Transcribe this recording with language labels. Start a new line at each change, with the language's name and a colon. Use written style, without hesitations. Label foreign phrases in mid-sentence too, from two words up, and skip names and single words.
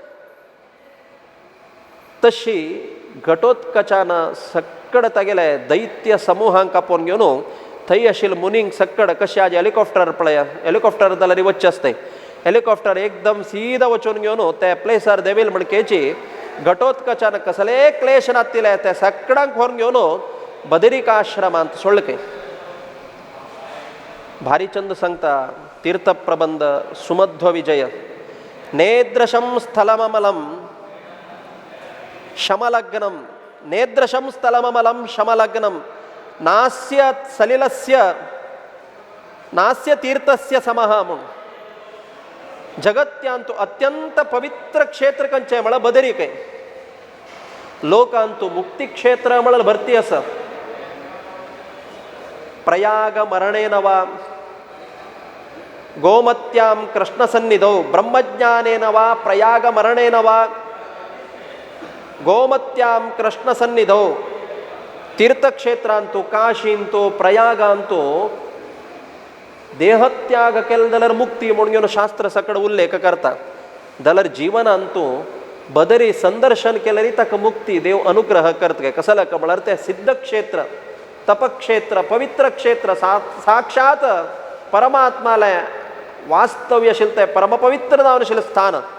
Konkani: तशी घटोत्कचान सक्कड तागेले दैत्य समूहांक आपोवन घेवन थंय आशिल्ले मुनींक सक्कड कशें आज हेलिकॉप्टर पळया हेलिकॉप्टर जाल्यार वच्चे आसताय हेलिकॉप्टर एकदम सीधा वचून घेवन त्या प्लेसार देवील म्हणकेची घटोत्कचान कसले क्लेश नातिले त्या सक्कडांक व्हरून घेवन बदरिका आश्रमांत सोडले भारीचंद सांगता तीर्थ प्रबंध सुमध्व विजय
Sanskrit: नेद्रशं स्थलममलं शमलग्नं नेद्रशं स्थलममलं शमलग्नं नास्य सलिलस्य नास्य तीर्थस्य समः
Konkani: म्हणून जगत्यांतू अत्यंत पवित्र क्षेत्र खंयचें म्हळ्यार बदरिके लोकांतू मुक्ती क्षेत्र म्हळ्यार भरती आसा
Sanskrit: प्रयाग मरणेन वा गोमत्यां कृष्णसन्निधौ ब्रह्मज्ञानेन वा प्रयाग मरणेन वा गोमत्यां कृष्णसन्निधौ
Konkani: तीर्थक्षेत्र ಅಂತೂ ಕಾಶಿ ಅಂತೂ ಪ್ರಯಾಗ ಅಂತೂ देहत्याग केल जाल्यार मुक्ती म्हणून शास्त्र सकड उल्लेख करता जाल्यार जीवन अंतू बदरी संदर्शन केल्यार ताका मुक्ती देव अनुग्रह करता कसं म्हळ्यार ते सिद्ध क्षेत्र तपक्षेत्र पवित्र क्षेत्र साक्षात परमात्माले वास्तव्य आशिल्लें तें परमपवित्र जावन आशिल्लें स्थान